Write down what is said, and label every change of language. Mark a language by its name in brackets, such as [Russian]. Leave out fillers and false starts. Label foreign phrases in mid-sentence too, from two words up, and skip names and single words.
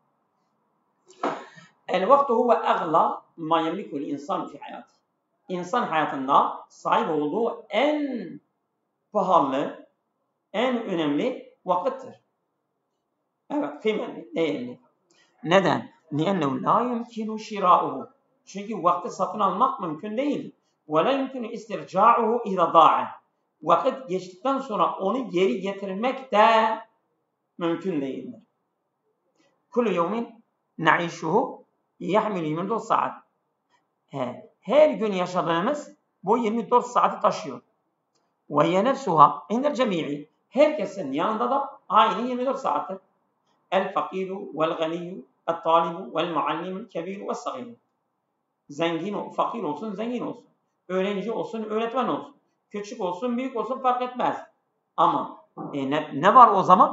[Arabic] الوقت هو أغلى ما يملك الإنسان في حياته. [Turkish] İnsan hayatında sahip olduğu en pahalı, en önemli vakittir. Evet, kıymetli, değerli. Neden? [Arabic] لِأَنَّهُ لَا يُمْكِنُ شِرَاؤُهُ. [Turkish] Çünkü vakti satın almak mümkün değil. [Arabic] وَلَا يُمْكِنُ اِسْتِرْجَاعُهُ اِذَا ضَاعَ. [Turkish] Vakit geçtikten sonra onu geri getirmek de mümkün değildir. [Arabic] كُلُّ يَوْمٍ نَعِيشُهُ يَحْمِلُ 24 saat. [Turkish] Her gün yaşadığımız bu 24 saati taşıyor. [Arabic] وَيَّ نَفْسُهَا اِنَّ الْجَمِيعِ. [Turkish] Herkesin yanında da aynı 24 saattir. [Arabic] الفقير والغني الطالب والمعلم الكبير والصغير. [Turkish] Zengin, fakir olsun, zengin olsun. Öğrenci olsun, öğretmen olsun. Küçük olsun, büyük olsun fark etmez. Ama ne var o zaman?